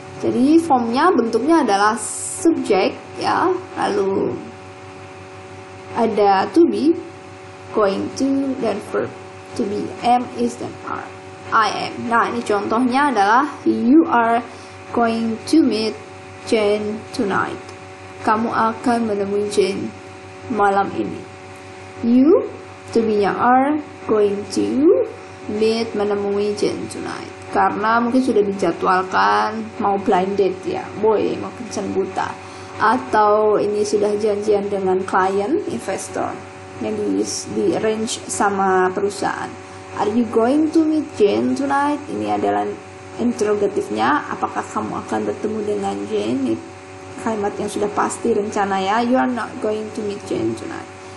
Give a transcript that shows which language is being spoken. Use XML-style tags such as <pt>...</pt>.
<id>Jadi formnya bentuknya adalah subject ya, lalu ada to be, going to, dan verb to be, am, is, dan are. I am. Nah, ini contohnya adalah</id> <en>you are going to meet Jane tonight.</en> <id>Kamu akan menemui Jane malam ini.</id> <en>You, to be-nya are, going to meet, menemui Jane tonight.</en> <id>Karena mungkin sudah dijadwalkan mau blind date ya, boy, mau kencan buta. Atau ini sudah janjian dengan klien, investor, yang di arrange sama perusahaan.</id> <en>Are you going to meet Jane tonight?</en> <id>Ini adalah interrogatifnya, apakah kamu akan bertemu dengan Jane? Kalimat yang sudah pasti, rencana ya.</id> <en>You are not going to meet Jane tonight.</en>